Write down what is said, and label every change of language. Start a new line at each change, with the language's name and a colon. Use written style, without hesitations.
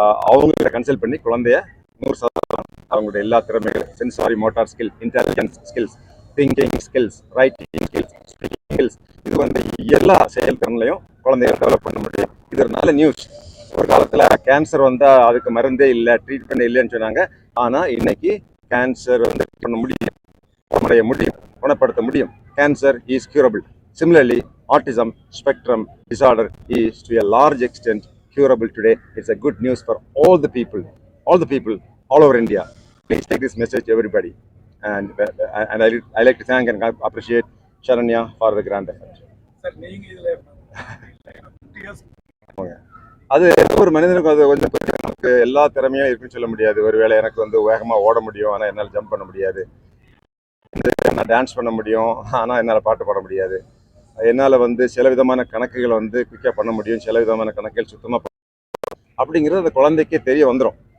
Tamil: அவங்கள கன்சல்ட் பண்ணி குழந்தைய 100% அவங்களுடைய எல்லா திறமைகள், sensory motor skill, intelligence skills, thinking skills, writing skills, speaking skills, இது எல்லா செயல் திறன்லையும் குழந்தைகளை டெவலப் பண்ண முடியும். இது ஒரு நல்ல நியூஸ். ஒரு காலத்தில் கேன்சர் வந்தால் அதுக்கு மருந்தே இல்லை, ட்ரீட்மெண்ட் இல்லைன்னு சொன்னாங்க. ஆனால் இன்னைக்கு கேன்சர் பண்ண முடியும், குணப்படுத்த முடியும்.
English: Cancer is curable. Similarly, autism spectrum disorder is to a large extent curable today. It's a good news for all the people all over India. Please take this message to everybody. And I like to thank and appreciate Sharanya for the grand effort.
Tamil: அது ஒரு மனிதனுக்கு அது கொஞ்சம் நமக்கு எல்லா திறமையும் இருக்குன்னு சொல்ல முடியாது. ஒருவேளை எனக்கு வேகமாக ஓட முடியும், ஆனால் என்னால் ஜம்ப் பண்ண முடியாது. நான் டான்ஸ் பண்ண முடியும், ஆனால் என்னால் பாட்டு பாட முடியாது. என்னால் சில விதமான கணக்குகளை குயிக்காக பண்ண முடியும், சில விதமான கணக்குகள் சுத்தமாக அப்படிங்கிறது அந்த குழந்தைக்கே தெரிய வந்துடும்.